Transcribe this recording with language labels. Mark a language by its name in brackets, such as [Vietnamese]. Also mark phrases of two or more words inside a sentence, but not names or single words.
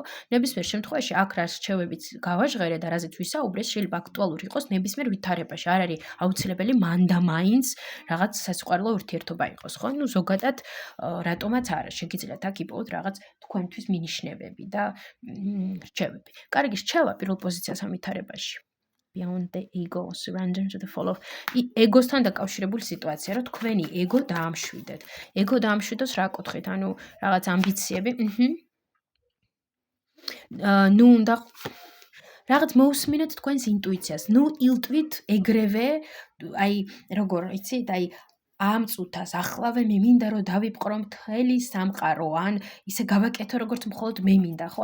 [Georgian] ნებისმიერ შემთხვევაში აქ რა რჩევებიც გავაჟღერე და რაზეც ვისაუბრე, შეიძლება აქტუალური იყოს ნებისმიერ ვითარებაში. არ არის აუცილებელი მანდა მაინც რაღაც სასიყვარულო ურთიერთობა იყოს, ხო? ნუ ზოგადად რატომაც არა, შეგიძლიათ აქ იპოვოთ რაღაც თქვენთვის მინიშნებები და რჩევები. კარგი რჩევა პირველ პოზიციას ამ ვითარებაში. [English] Beyond the ego, surrender to the fall of ego-სთან [Georgian] დაკავშირებული სიტუაცია, რომ თქვენი ego დაამშვიდეთ. ego დაამშვიდოს რა კუთხით? ანუ რაღაც ამბიციები, ნუ უნდა რაღაც მოусმინეთ თქვენს ინტუიციას. ნუ ილტვით ეგრევე, აი როგორ იცით, აი ამ წუთას ახლავე მე მინდა რომ დავიპყრო მთელი სამყარო, ან ისე გავაკეთო როგორც მხოლოდ მე მინდა, ხო?